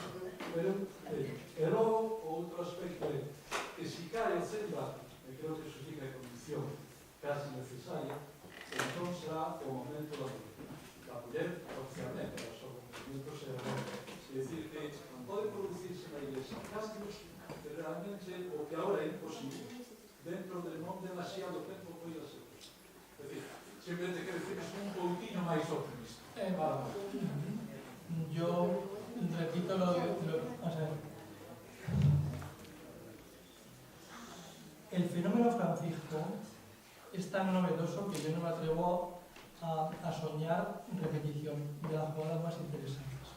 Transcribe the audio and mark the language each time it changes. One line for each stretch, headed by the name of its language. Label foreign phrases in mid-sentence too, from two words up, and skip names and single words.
Galician: Pero, e logo, o outro aspecto é que se cae o celibato, e creo que eso sí que é condición casi necesaria, entón será o momento da muller, oficialmente, o seu movimento será é dicir que non pode producirse na Iglesia cambios que realmente o que agora é imposible dentro de non demasiado tempo pode ser. É dicir, simplemente que decimos un pouquinho máis optimista.
Spanish: Yo repito o sea, el fenómeno Francisco es tan novedoso que yo no me atrevo a soñar repetición de las jugadas más interesantes.